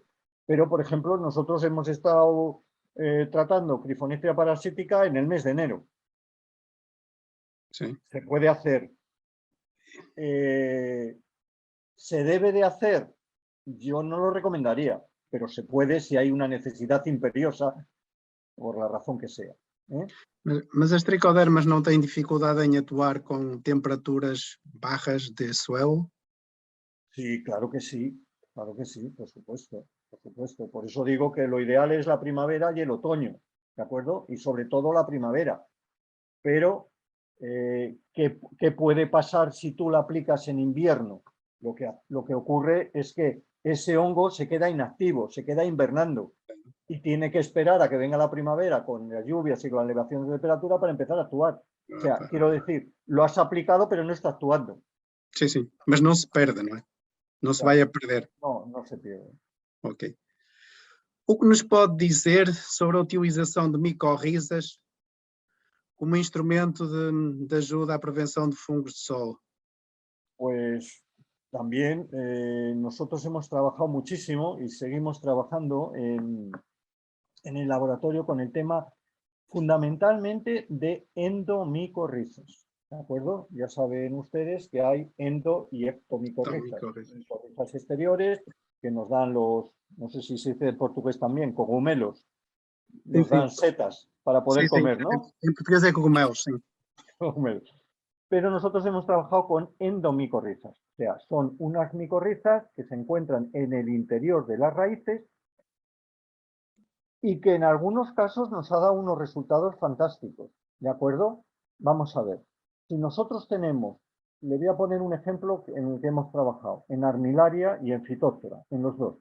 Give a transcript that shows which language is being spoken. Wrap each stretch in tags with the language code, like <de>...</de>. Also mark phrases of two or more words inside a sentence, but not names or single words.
<es>Pero, por ejemplo, nosotros hemos estado tratando trifonectria parasítica en el mes de enero. Sí. Se puede hacer. ¿Se debe de hacer? Yo no lo recomendaría, pero se puede si hay una necesidad imperiosa, por la razón que sea.</es> <pt>Mas as tricodermas não têm dificuldade em atuar com temperaturas</pt> <es>bajas de suelo? Sí, claro que sí, por supuesto, por supuesto. Por eso digo que lo ideal es la primavera y el otoño, ¿de acuerdo? Y sobre todo la primavera. Pero, ¿qué puede pasar si tú la aplicas en invierno? Lo que ocurre es que ese hongo se queda inactivo, se queda invernando y tiene que esperar a que venga la primavera con las lluvias y con la elevación de temperatura para empezar a actuar. O sea, quiero decir, lo has aplicado pero no está actuando.</es> <pt>Sim, sim. Mas não se perde, não é? Não se vai a perder.</pt> <es>No, no se pierde. Ok.</es> <pt>O que nos pode dizer sobre a utilização de micorrizas como instrumento de ajuda à prevenção de fungos de solo?</pt> <es>Pues también nosotros hemos trabajado muchísimo y seguimos trabajando en el laboratorio con el tema fundamentalmente de endomicorrizas. ¿De acuerdo? Ya saben ustedes que hay endo y ectomicorrizas. Micorrizas exteriores que nos dan los, no sé si se dice en portugués también, cogumelos. Nos dan setas para poder comer, ¿no? En portugués</es> <pt>é cogumelos, sim. Cogumelos.</pt> <es>Pero nosotros hemos trabajado con endomicorrizas, o sea, son unas micorrizas que se encuentran en el interior de las raíces y que en algunos casos nos ha dado unos resultados fantásticos, ¿de acuerdo? Vamos a ver, si nosotros tenemos, le voy a poner un ejemplo en el que hemos trabajado, en armilaria y en fitóptera, en los dos.</es>